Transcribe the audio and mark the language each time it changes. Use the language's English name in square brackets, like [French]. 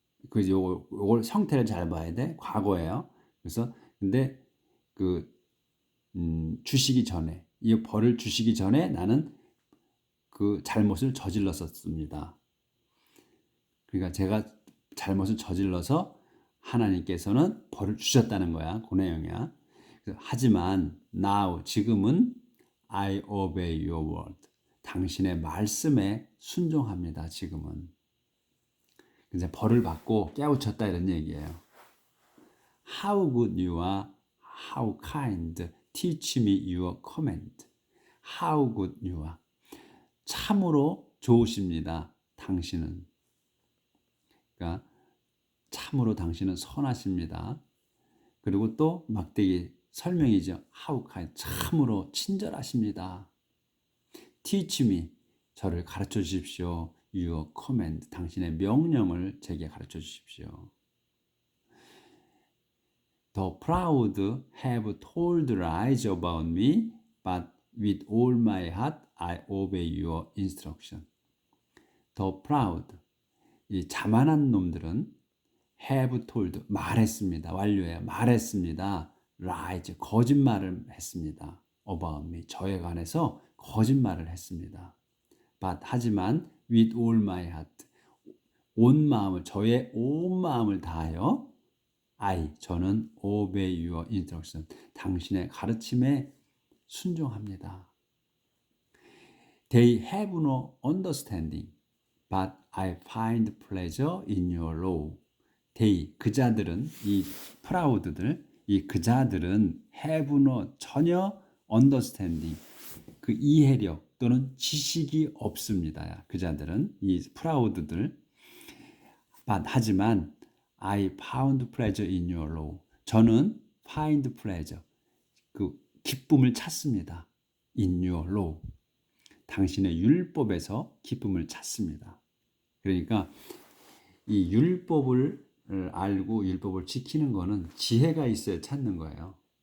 [Korean] 그 요걸 형태를 잘 봐야 돼. 과거예요. 그래서 근데 그 주시기 전에 이 벌을 주시기 전에 나는 그 잘못을 저질렀었습니다. 그러니까 제가 잘못을 저질러서 하나님께서는 벌을 주셨다는 거야. 그 내용이야. 하지만 [English] now [Korean] 지금은 [English] I obey your word. [Korean] 당신의 말씀에 순종합니다. 지금은. 이제 벌을 받고 깨우쳤다 이런 얘기예요. [English] How good you are, how kind. Teach me your command. How good you are. [Korean] 참으로 좋으십니다. 당신은. 그러니까 참으로 당신은 선하십니다. 그리고 또 막대기 설명이죠. [English] How kind. [Korean] 참으로 친절하십니다. [English] Teach me. [Korean] 저를 가르쳐 주십시오. [English] Your command. [Korean] 당신의 명령을 제게 가르쳐 주십시오. [English] The proud have told lies about me, but with all my heart I obey your instruction. The proud, [Korean] 이 자만한 놈들은 [English] have told, [Korean] 말했습니다. 완료해요. 말했습니다. [English] lies, [Korean] 거짓말을 했습니다. [English] about me, [Korean] 저에 관해서 거짓말을 했습니다. [English] But, [Korean] 하지만 [English] with all my heart, [Korean] 온 마음을, 저의 온 마음을 다하여 저는 [English] obey your instruction, [Korean] 당신의 가르침에 순종합니다. [English] They have no understanding, but I find pleasure in your law. They, [Korean] 그자들은, 이 proud들, 이 그자들은 [English] have no, [Korean] 전혀 [English] understanding, [Korean] 그 이해력 또는 지식이 없습니다. 그자들은, 이 proud들. [English] But, [Korean] 하지만 [English] I found pleasure in your law. [Korean] 저는 [English] find pleasure, [Korean] 그 기쁨을 찾습니다. [English] In your law. [Korean] 당신의 율법에서 기쁨을 찾습니다. 그러니까 이 율법을 알고 율법을 지키는 거는 지혜가 있어야 찾는 거예요.